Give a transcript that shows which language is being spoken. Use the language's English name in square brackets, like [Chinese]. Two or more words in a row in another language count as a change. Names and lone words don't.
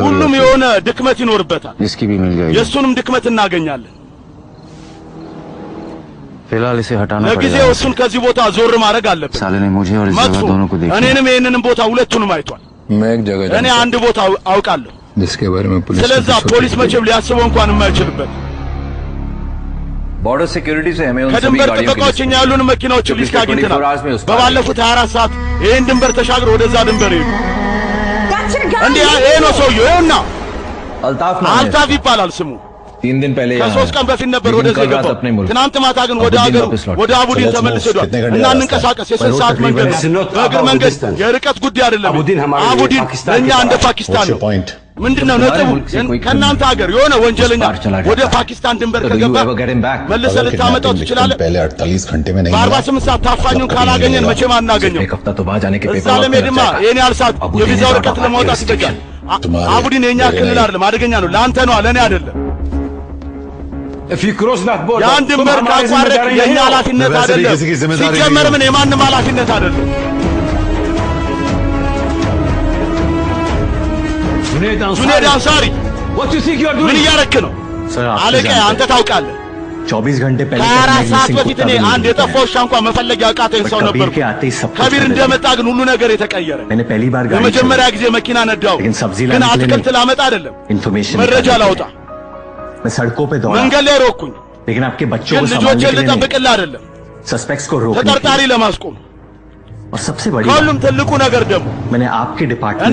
[Amharic] ሁሉም [Hindi] होती है, [Amharic] የሆነ ድክመት ይኖርበታል [Hindi] जिसकी भी मिल जाएगी। [Amharic] የእሱንም ድክመት እናገኛለን [Hindi] फिलहाल इसे हटाना [Amharic] ለጊዜው [Hindi] पड़ेगा। [Amharic] እሱን ከዚህ ቦታ ዞር ማድረግ አለብን [Hindi] साले ने मुझे और इस [Amharic] መጥፎ [Hindi] जगह दोनों को देखा। [Amharic] እኔንም ይሄንንም ቦታ ሁለቱንም አይቷል [Hindi] मैं एक जगह [Amharic] እኔ [Hindi] जानता [Amharic] አንድ ቦታ አውቃለሁ [Hindi] हूं, जिसके बारे में पुलिस को [Amharic] ስለዛ [Hindi] कुछ [Amharic] ፖሊስ [Hindi] सोचना [Amharic] መቼም ሊያስበው እንኳን የማይችልበት [English] border security [Hindi] से हमें उन सभी [Amharic] ከድንበር [Hindi] गाड़ियों की [Amharic] ጥበቃዎች लिस्ट እኛ ያሉን መኪናዎችን [Hindi] जो [Amharic] ሊስት [Hindi] पिछले [Amharic] አግኝተናል [Hindi] 24 hours में उस पार [Amharic] በባለፉት 24 ሰዓት ይህን ድንበር ተሻግሮ ወደዛ ድንበር ሄዱ እንዴ ይሄ ነው ሰውየው ይኸውና [Hindi] अल्ताफ नाम है [Amharic] አልታፍ ይባላል ስሙ [Hindi] 3 दिन पहले यहाँ [Amharic] ከሶስት ቀን በፊት ነበር [Hindi] लेकिन [Amharic] ወደዚህ [Hindi] कल रात [Amharic] የገባው [Hindi] अपने मुल्क [Amharic] ትናንት ማታ ግን ወደ अबुद्दीन ሀገሩ [Hindi] वापस लौटा। [Amharic] ወደ አቡዲን ተመልሶ ሄዷል እና እንንቀሳቀስ የስንት ሰዓት መንገድ ነው በእግር መንገድ የርቀት ጉዳይ አይደለም አቡዲን ለእኛ እንደ ፓኪስታን [English] What's your [Amharic] ነው point? ምንድነው ነጥቡ? ከእናንተ ሀገር የሆነ ወንጀለኛ ወደ ፓኪስታን ድንበር ከገባ መልሰህ ልታመጣው ትችላለህ? [Hindi] पहले 48 घंटे में नहीं [Amharic] በ48 ሰዓት ታፋኙን ካላገኘን መቼም አናገኘው። እዛ ለመሄድማ ይሄን ያህል ሰዓት የቪዛ ወረቀት ለማውጣት ይፈጃል። አቡዲን የኛ ክልል አይደለም፣ አደገኛ ነው። ለአንተ ነው፣ ለእኔ አይደለም። ያን ድንበር ካቋረጥ የእኛ ኃላፊነት አይደለም። ሲጀመር ምን የማንም ኃላፊነት አይደለም። ጁኔድ አንሳሪ ምን እያረክ ነው? አለቃ አንተ ታውቃለህ። [Hindi] 24 घंटे पहले [Amharic] ከአራት ሰዓት በፊት እኔ አንድ የጠፋው ውሻ እንኳን መፈለግ ያቃተኝ ሰው ነበር። ከቢር እንደመጣ ግን ሁሉ ነገር የተቀየረ። የመጀመሪያ ጊዜ መኪና ነዳው፣ ግን አትክልት ላመጣ አይደለም፣ መረጃ ላውጣ። መንገድ ላይ ሮኩኝ፣ ግን ልጆችን ልጠብቅልህ አይደለም፣ ተጠርጣሪ ለማስቆም። ከሁሉም ትልቁ ነገር ደግሞ እኔ